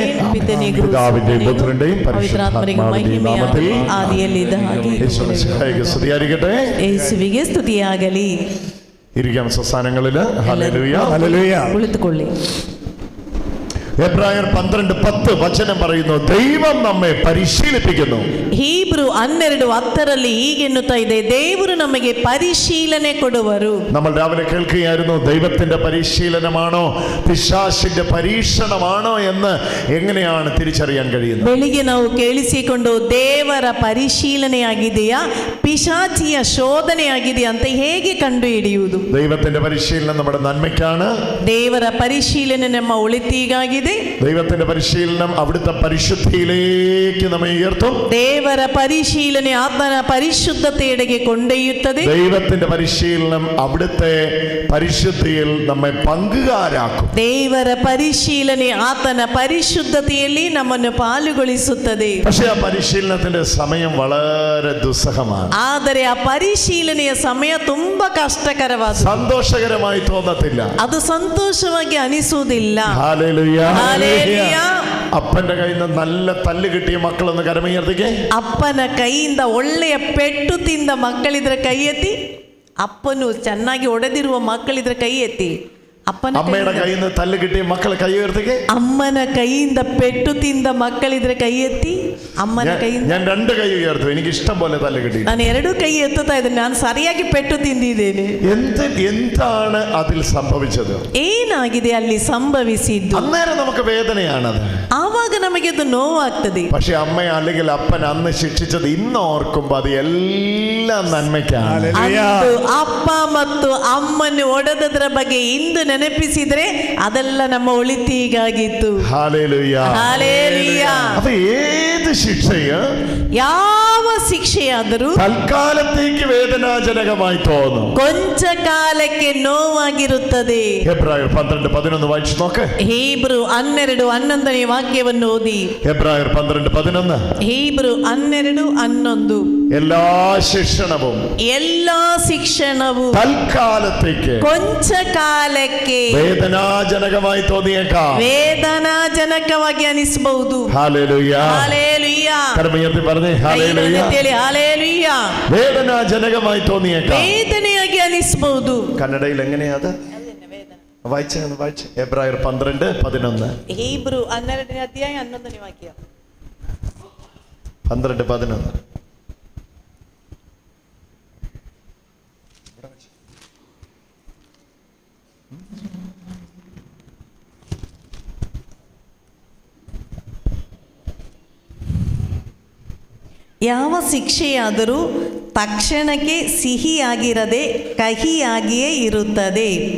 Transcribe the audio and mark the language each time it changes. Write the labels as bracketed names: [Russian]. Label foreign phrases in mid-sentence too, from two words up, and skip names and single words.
[Malayalam] പിതാവിന്റെയും പുത്രന്റെയും പരിശുദ്ധാത്മാവിന്റെയും നാമത്തിൽ യേശുവിനെ സ്തുതിയായിരിക്കട്ടെ. [Kannada] യേശുവിಗೆ ಸ್ತುತಿಯಾಗಲಿ. [Malayalam] ഇരിക്കാം സ്വസ്ഥാനങ്ങളിൽ. ഹല്ലേലൂയ, ഹല്ലേലൂയ. കുളിത്തുകൊള്ളി. എബ്രായർ 12:10 വചനം പറയുന്നു, ദൈവം നമ്മെ പരിശീലിപ്പിക്കുന്നു. [Kannada] ഹീബ്രു 12:10 ಹೀಗೆನ್ನುತ್ತಾ ಇದೆ, ದೇವರು ನಮಗೆ ಪರಿಶೀಲನೆ ಕೊಡುವರು. [Malayalam] നമ്മൾ രാവിലെ കേൾക്കുകയായിരുന്നു, ദൈവത്തിന്റെ പരിശീലനമാണോ പിശാചിന്റെ പരീക്ഷണമാണോ എന്ന് എങ്ങനെയാണ് തിരിച്ചറിയാൻ കഴിയുന്നത്? [Kannada] ಬೆಳಿಗ್ಗೆ ನಾವು ಕೇಳಿಸಿಕೊಂಡು ದೇವರ ಪರಿಶೀಲನೆಯಾಗಿದೆಯಾ ಪಿಶಾಚಿಯ ಶೋಧನೆಯಾಗಿದೆಯಾ ಅಂತ ಹೇಗೆ ಕಂಡುಹಿಡಿಯುವುದು? [Malayalam] ദൈവത്തിന്റെ പരിശീലനം നമ്മുടെ നന്മയ്ക്കാണ്. [Kannada] ದೇವರ ಪರಿಶೀಲನೆ ನಮ್ಮ ಒಳಿತಿಗಾಗಿ. [Malayalam] ദൈവത്തിന്റെ പരിശീലനം അവിടുത്തെ പരിശുദ്ധിയിലേക്ക് നമ്മെ ഉയർത്തും. [Kannada] ದೇವರ ಪರಿಶೀಲನೆ ಆತನ ಪರಿಶುದ್ಧತೆಯೆಡೆಗೆ ಕೊಂಡೊಯ್ಯುತ್ತದೆ. [Malayalam] ദൈവത്തിന്റെ പരിശീലനം അവിടുത്തെ പരിശുദ്ധിയിൽ നമ്മെ പങ്കുകാരാക്കും. [Kannada] ದೇವರ ಪರಿಶೀಲನೆ ಆತನ ಪರಿಶುದ್ಧತೆಯಲ್ಲಿ ನಮ್ಮನ್ನು ಪಾಲುಗೊಳಿಸುತ್ತದೆ. [Malayalam] പക്ഷേ ആ പരിശീലനത്തിന്റെ സമയം വളരെ ദുസ്സഹമാണ്. [Kannada] ಆದರೆ ಆ ಪರಿಶೀಲನೆಯ ಸಮಯ ತುಂಬಾ ಕಷ್ಟಕರವಾದ, [Malayalam] സന്തോഷകരമായി തോന്നത്തില്ല. [Kannada] ಅದು ಸಂತೋಷವಾಗಿ ಅನಿಸುವುದಿಲ್ಲ. [Malayalam] ഹല്ലേലൂയ, ഹല്ലേലൂയ. അപ്പന്റെ കയ്യിൽ നിന്ന് നല്ല തല്ല് കിട്ടിയ മക്കളൊന്ന് കരമുയർത്തിക്കേ. [Kannada] ಅಪ್ಪನ ಕೈಯಿಂದ ಒಳ್ಳೆಯ ಪೆಟ್ಟು ತಿಂದ ಮಕ್ಕಳಿದ್ರೆ ಕೈ ಎತ್ತಿ. ಅಪ್ಪನು ಚೆನ್ನಾಗಿ ಒಡೆದಿರುವ ಮಕ್ಕಳಿದ್ರೆ ಕೈ ಎತ್ತಿ. [Malayalam] അമ്മയുടെ കയ്യിൽ നിന്ന് തല്ല് കിട്ടിയ മക്കൾ കൈ ഉയർത്തിക്കേ. [Kannada] ಅಮ್ಮನ ಕೈಯಿಂದ ಪೆಟ್ಟು ತಿಂದ ಮಕ್ಕಳಿದ್ರೆ ಕೈ ಎತ್ತಿ. ಅಮ್ಮನ ಕೈಯಿಂದ [Malayalam] ഞാൻ രണ്ട് കൈ ഉയർത്തും. എനിക്ക് ഇഷ്ടം പോലെ തല്ല് കിട്ടി. [Kannada] ನಾನು ಎರಡು ಕೈ ಎತ್ತುತ್ತಾ ಇದ್ದೇನೆ, ನಾನು ಸರಿಯಾಗಿ ಪೆಟ್ಟು ತಿಂದಿದ್ದೇನೆ. [Malayalam] എന്താണ് അതിൽ സംഭവിച്ചത്? [Kannada] ಏನಾಗಿದೆ ಅಲ್ಲಿ ಸಂಭವಿಸಿದ್ದು? [Malayalam] അന്നേരം നമുക്ക് വേദനയാണത്. [Kannada] ಆವಾಗ ನಮಗೆ ಅದು ನೋವಾಗ್ತದೆ. [Malayalam] പക്ഷെ അമ്മ അല്ലെങ്കിൽ അപ്പൻ അന്ന് ശിക്ഷിച്ചത് ഇന്ന് ഓർക്കുമ്പോൾ അത് എല്ലാം നന്മയ്ക്കാണ്. [Kannada] ಅಪ್ಪ ಮತ್ತು ಅಮ್ಮನ್ನು ಒಡೆದದ್ರ ಬಗ್ಗೆ ಇಂದು ನೆನಪಿಸಿದ್ರೆ ಅದೆಲ್ಲ ನಮ್ಮ ಒಳಿತಿಗಾಗಿತ್ತು. [Malayalam] ഹല്ലേലൂയ, ഹല്ലേലൂയ. അപ്പോൾ ഏത് ശിക്ഷയും [Kannada] ಯಾವ ಶಿಕ್ಷೆಯಾದರೂ [Malayalam] തൽക്കാലത്തേക്ക് വേദനാജനകമായി തോന്നും, [Kannada] ಕೊಂಚ ಕಾಲಕ್ಕೆ ನೋವಾಗಿರುತ್ತದೆ. [Malayalam] എബ്രായർ 12:11 വായിച്ചു നോക്ക്. [Kannada] ಹೀಬ್ರು 12:11 ವಾಕ್ಯವನ್ನು ಓದಿ. [Malayalam] എബ്രായർ 12:11. [Kannada] ಹೀಬ್ರು 12:11. [Malayalam] എല്ലാ ശിക്ഷണവും തൽക്കാലത്തേക്ക് [Kannada] ಕೊಂಚ ಕಾಲಕ್ಕೆ [Malayalam] വേദനാജനകമായി തോന്നിയേക്കാം, [Kannada] ವೇದನಾಜನಕವಾಗಿ ಅನಿಸಬಹುದು. [Malayalam] ഹല്ലേലൂയ, ഹല്ലേലൂയ. കരമുയർത്തി പറഞ്ഞേ ഹല്ലേലൂയ. ഹല്ലേലൂയ. വേദനാജനകമായി തോന്നിയേക്കാം, [Kannada] ವೇದನೆಯಾಗಿ ಅನಿಸಬಹುದು. [Malayalam] കന്നഡയിൽ എങ്ങനെയാ അത് വായിച്ചേ? എബ്രായർ 12:11. [Kannada] ಹೀಬ್ರು 12:11 ವಾಕ್ಯ. 12:11. ಯಾವ ಶಿಕ್ಷೆಯಾದರೂ ತಕ್ಷಣಕ್ಕೆ ಸಿಹಿಯಾಗಿರದೆ ಕಹಿಯಾಗಿಯೇ ಇರುತ್ತದೆ.